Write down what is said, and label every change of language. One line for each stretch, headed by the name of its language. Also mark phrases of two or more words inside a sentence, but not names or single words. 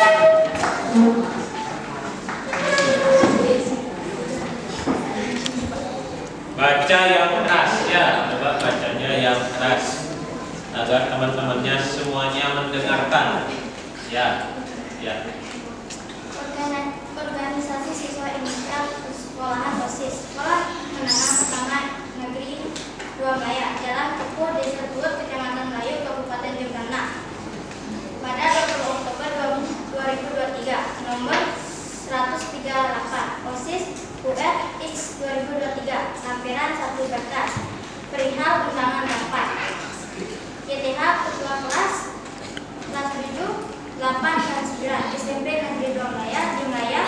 Indonesian: Baca yang keras ya, coba bacanya yang keras agar teman-temannya semuanya mendengarkan. Ya, ya. Organisasi siswa indonesia sekolahan OSIS Sekolah Menengah Pertama Negeri 2 Melaya, Jalan Kepuh, Desa Tuut, Kecamatan Melayu, Kabupaten Jembrana. Pada 20 Oktober 2023, nomor 138 OSIS UR X 2023, lampiran 1 berkas perihal undangan rapat. YTH Ketua Kelas 7, 8, dan 9 SMP Negeri 2 Melaya di Melaya.